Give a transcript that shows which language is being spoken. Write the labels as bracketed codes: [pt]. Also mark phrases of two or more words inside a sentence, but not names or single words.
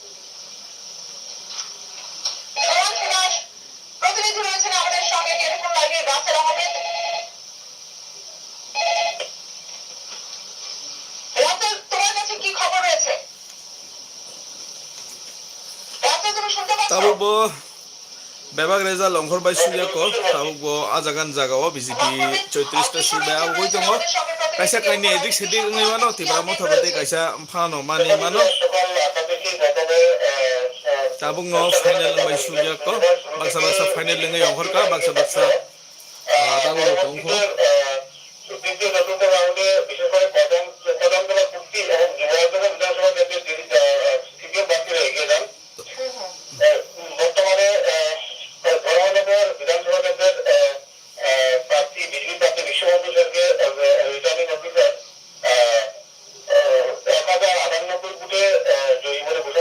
[bn] প্রতিনিধি রয়েছেন আমাদের সঙ্গে টেলিফোন লাইনে রাসেল আহমেদ। রাসেল, তোমার কাছে কি খবর রয়েছে? রাসেল, তুমি শুনতে পাচ্ছ? [trp] tabuk bo bebak reza longkhor bai suya ko tabuk bo ajagan jagao BJP 34 ta sibai aboi tongo kaisa kaini edik sedik ngai mano tibra motha bate kaisa phano mani mano tabuk no final bai suya ko baksa baksa final ngai onkhor ka baksa baksa tabuk bo tongkho [bn] তৃতীয় চতুর্থ রাউন্ডে বিশেষ করে কদমতলা কুর্তি এবং যুবরাজনগর বিধানসভা কেন্দ্রের তৃতীয় প্রার্থীরা এগিয়ে যান। বর্তমানে ধর্মনগর বিধানসভা কেন্দ্রের প্রার্থী বিজেপি প্রার্থী বিশ্ববন্ধু সেনকে [en] returning officer [bn] 1098 ভোটে জয়ী বলে ঘোষণা